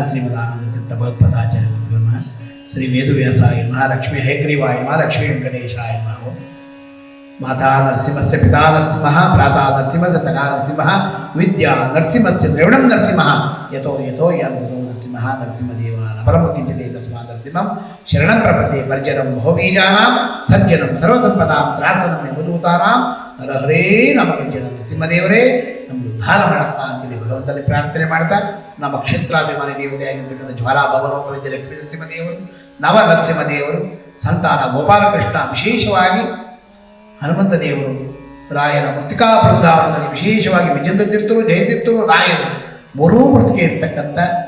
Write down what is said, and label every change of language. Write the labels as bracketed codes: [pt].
[sa] श्रीमदानंदतीर्थ भगवत्पादाचार्य गुरुभ्यो नमः। श्री वेदव्यासाय नमः। लक्ष्मी हयग्रीवाय नमः। लक्ष्मी वेंकटेशाय नमः। माता नरसिंहस्य पिता नरसिंहः, भ्राता नरसिंहस्य सखा नरसिंहः, विद्या नरसिंहस्य द्रविणं नरसिंहः, यतो यतो यानतो नरसिंहः नरसिंहदेवान् अपरं किञ्चित् तस्मात् नरसिंहं शरणं प्रपद्ये। पर्जनं बहुबीजानां सर्जनं सर्वसंपदां त्रासनं यमदूतानां [kn] ನರಹರೇ ನಮ್ಮ ಕಂಚಿನ ನರಸಿಂಹದೇವರೇ ನಮಗೆ ಉದ್ಧಾರ ಮಾಡಪ್ಪ ಅಂತೇಳಿ ಭಗವಂತನಲ್ಲಿ ಪ್ರಾರ್ಥನೆ ಮಾಡ್ತಾ, ನಮ್ಮ ಕ್ಷೇತ್ರಾಭಿಮಾನಿ ದೇವತೆಯಾಗಿರ್ತಕ್ಕಂಥ ಜ್ವಾಲಾಭವನೋಪವಿದ್ಯ ಲಕ್ಷ್ಮೀ ನರಸಿಂಹದೇವರು, ನವ ನರಸಿಂಹದೇವರು, ಸಂತಾನ ಗೋಪಾಲಕೃಷ್ಣ, ವಿಶೇಷವಾಗಿ ಹನುಮಂತ ದೇವರು, ರಾಯರ ಮೃತ್ತಿಕಾ ಬೃಂದಾವನದಲ್ಲಿ ವಿಶೇಷವಾಗಿ ವಿಜೇಂದ್ರ ತೀರ್ಥರು, ಜಯತೀರ್ಥರು, ರಾಯರು ಮೂರೂ ಮೃತಿಕೆ ಇರ್ತಕ್ಕಂಥ